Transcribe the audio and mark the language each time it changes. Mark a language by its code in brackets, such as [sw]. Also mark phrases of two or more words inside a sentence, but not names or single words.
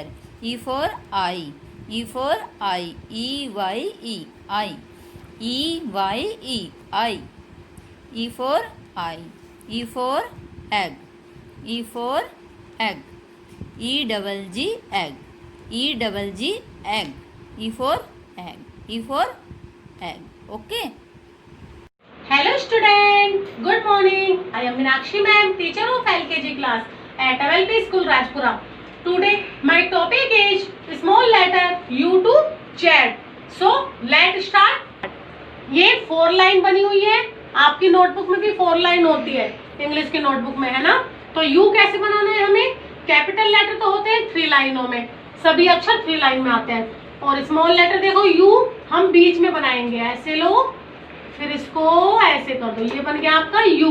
[en] E for eye, E for eye, EYE, eye. E for eye. E for egg, E for egg, EGG, egg, egg. E for egg, E for egg. Okay. Hello student, good morning. I am Meenakshi ma'am, teacher of LKG class at LP School Rajpura. today my topic is small letter U to Z. So let's start. [hi] ये 4 लाइन बनी हुई है, आपकी नोटबुक में भी 4 लाइन होती है, इंग्लिश की नोटबुक में, है ना। तो U कैसे बनाना है हमें? [en] capital letter [hi] तो होते हैं 3 लाइनों में, सभी अक्षर 3 लाइन में आते हैं, और [en] small letter [hi] देखो U हम बीच में बनाएंगे, ऐसे लो, फिर इसको ऐसे कर दो, ये बन गया आपका U.